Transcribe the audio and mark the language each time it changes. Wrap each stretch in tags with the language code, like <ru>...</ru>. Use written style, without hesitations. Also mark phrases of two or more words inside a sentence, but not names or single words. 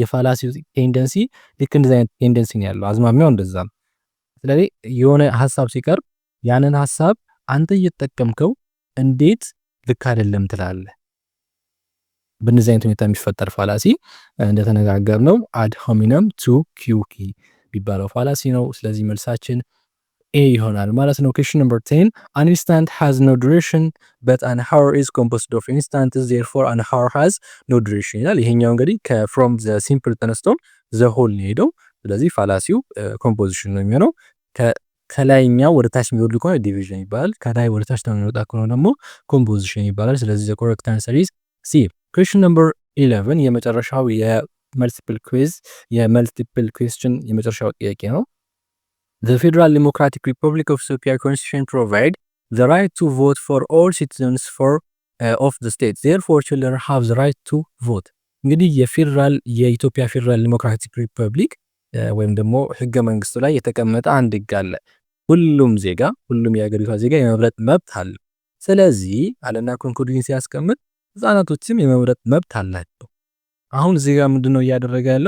<am>የፋላሲው ቴንደንሲ ልክ እንደዛ አይነት ቴንደንሲ ነው ያለው። አዝማሚያው እንደዛ ነው። ስለዚህ የሆነ ሐሳብ ሲቀርብ ያንን ሐሳብ አንተ እየተጠቀምከው እንዴት ልክ አይደለም ትላለህ። በእነዚህ አይነት ሁኔታ የሚፈጠር ፋላሲ እንደተነጋገርነው</am> <la>ad hominem tu quoque</la> <am>የሚባለው ፋላሲ ነው። ስለዚህ መልሳችን ኤ ይሆናል ማለት ነው።</am> <en>Question number 10. An instant has no duration</en> <am>but an hour is composed of instants, therefore an hour has no duration ይላል። ይሄኛው እንግዲህ</am> <en>from the simple</en> <am>ተነስቶ</am> <en>the whole</en> <am>ነው ሄደው። ስለዚህ ፋላሲው ኮምፖዚሽን ነው የሚሆነው። ከላይኛው ወደ ታች የሚወርድ ከሆነ ዲቪዥን ይባላል። ከላይ ወደ ታች የሚወጣ ከሆነ ደግሞ ኮምፖዚሽን ይባላል። ስለዚህ</am> <en>the correct answer is C. Question number 11</en> <am>የመጨረሻው የመልቲፕል ኩዌስችን የመጨረሻው ጥያቄ ነው።</am> <en>The Federal Democratic Republic of Ethiopia Constitution provide the right to vote for all citizens of the state. Therefore, children have the right to vote.</en> <am>እንግዲህ የኢትዮጵያ ፌዴራል ዲሞክራቲክ ሪፐብሊክ ወይም ደግሞ ህገ መንግስቱ ላይ የተቀመጠ አንድ ህግ አለ። ሁሉም የሀገሪቷ ዜጋ የመምረጥ መብት አለ። ስለዚህ አለና ኮንክሉዥን ሲያስቀምጥ ህፃናቶችም የመምረጥ መብት አላቸው። አሁን እዚህ ጋር ምንድነው እያደረገ ያለው?</am>